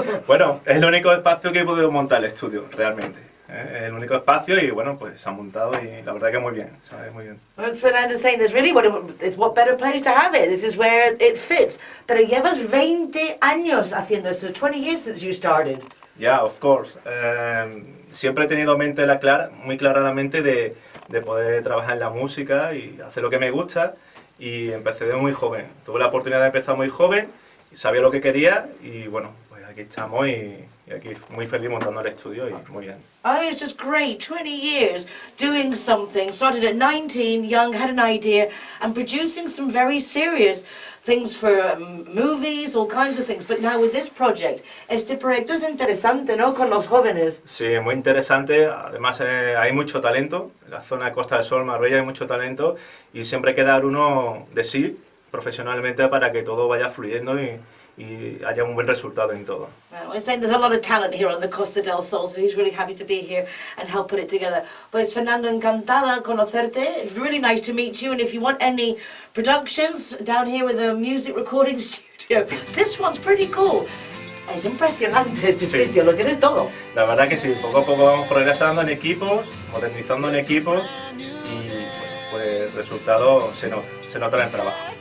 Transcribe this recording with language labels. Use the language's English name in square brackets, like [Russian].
[Spanish] Bueno, es el único espacio que he podido montar el estudio, realmente. Es el único espacio y bueno, pues se ha montado y la verdad que muy bien, ¿sabes? Muy bien. [English] Well, Fernando's saying there's really what better place to have it. This is where it fits. [Spanish] Pero llevas 20 años haciendo esto, [English] 20 years since you started. Yeah, of course. [Spanish] Siempre he tenido muy clara la mente de poder trabajar en la música y hacer lo que me gusta y empecé de muy joven. Tuve la oportunidad de empezar muy joven, sabía lo que quería y bueno, pues aquí estamos y aquí muy feliz montando el estudio y muy bien. [English] I think it's just great, 20 years doing something, started at 19, young, had an idea and producing some very serious things for movies, all kinds of things. But now with this project, [Spanish] este proyecto es interesante, ¿no? Con los jóvenes. Sí, muy interesante. Además hay mucho talento. En la zona de Costa del Sol, Marbella, hay mucho talento y siempre hay que dar uno de sí profesionalmente para que todo vaya fluyendo y haya un buen resultado en todo. [English] Well, we're saying there's a lot of talent here on the Costa del Sol, so he's really happy to be here and help put it together. [Spanish] Pues Fernando, encantada conocerte. [English] It's really nice to meet you. And if you want any productions down here with a music recording studio, this one's pretty cool. [Spanish] Es impresionante este sitio, lo tienes todo. La verdad que sí, poco a poco vamos progresando en equipos, modernizando en equipos y pues el resultado se nota en el trabajo.